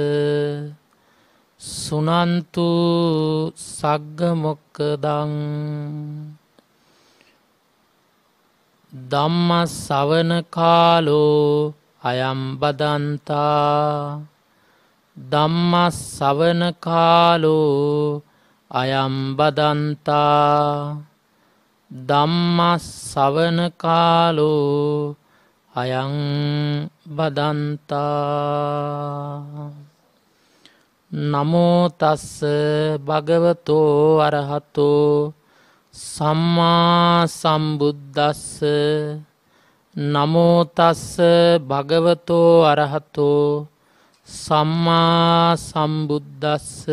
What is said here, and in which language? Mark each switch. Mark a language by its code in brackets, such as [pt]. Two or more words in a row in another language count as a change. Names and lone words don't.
[pi] සුනන්තු සග්ග මොක්ඛදං ධම්ම ශ්‍රවණ කාලෝ අයම් බදන්තා ධම්ම ශ්‍රවණ කාලෝ අයම් බදන්තා ධම්ම ශ්‍රවණ කාලෝ අයං බදන්තා. නමෝ තස්ස භගවතෝ අරහතෝ සම්මා සම්බුද්දස්ස. නමෝ තස්ස භගවතෝ අරහතෝ සම්මා සම්බුද්දස්ස.